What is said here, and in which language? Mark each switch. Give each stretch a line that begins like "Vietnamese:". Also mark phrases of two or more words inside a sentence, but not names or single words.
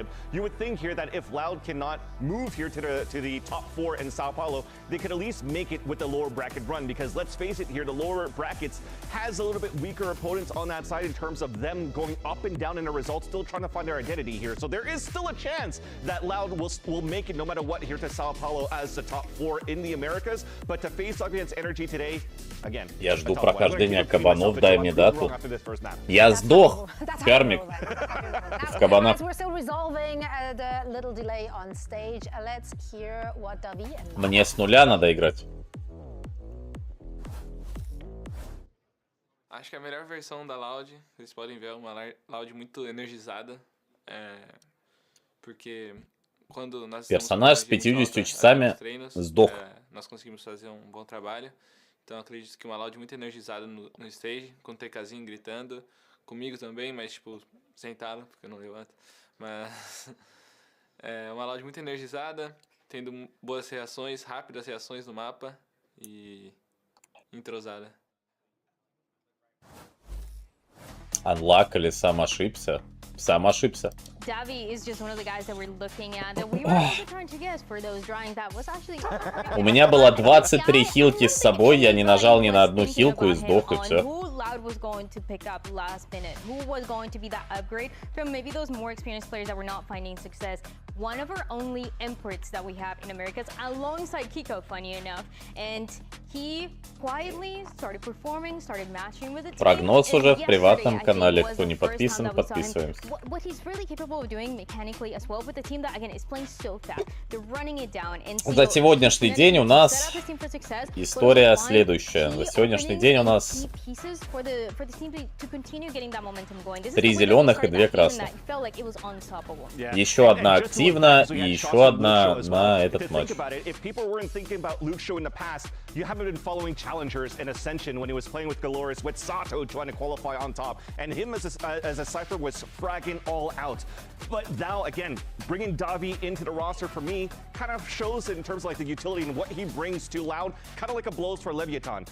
English: You would think here that if Loud cannot move here to the top 4 in Sao Paulo, they could at least make it with the lower bracket run, because let's face it here, the lower brackets has a little bit weaker opponents on that side in terms of them going up and down in the results, still trying to find their identity here. So there is still a chance that Loud will make it no matter what here to Sao Paulo as the top 4 in the Americas, but to face off against Energy today, again,
Russian: я жду прохождения кабанов, дай мне дату. Я сдох, кармик, в кабанах. Мне с нуля надо играть.
Portuguese: Acho que a melhor versão da Loud, vocês podem ver, uma Loud muito energizada, porque quando nós
Russian: Персонаж с 50 часами сдох.
Portuguese: Nós conseguimos fazer um bom trabalho, então acredito que uma Loud muito energizada no stage, com o TKzinho gritando, comigo também, mas tipo, sentado, porque eu não levanto, mas uma Loud muito energizada, tendo boas reações, rápidas reações no mapa e entrosada.
Russian: Unlock или сам ошибся? Сам ошибся.
English: Davi is just one of the guys that we're looking at that we were also trying to guess for those drawings that was actually.
Russian: У меня было 23 хилки с собой, я не нажал ни на одну хилку и сдох, и все.
English: Loud was going to pick up last minute, who was going to be that upgrade from maybe those more experienced players that were not finding success. One of our only imports that we have in Americas, alongside Kiko, funny enough, and he quietly started performing, started matching with the team.
Russian: Прогноз уже в приватном канале, кто не подписан, подписываемся.
English: What he's really capable of doing mechanically as well with the team that again is playing so fast, they're running it down. And
Russian: за сегодняшний день у нас история следующая. За сегодняшний день у нас 3 зеленых и 2 красных. Еще одна активна и еще одна на этот матч.
English: you haven't been following Challengers and Ascension when he was playing with Galores, with Sato trying to qualify on top, and him as a Cypher was fragging all out. But now, again, bringing Davi into the roster for me kind of shows in terms of like the utility and what he brings to Loud, kind of like a blows for Leviatán.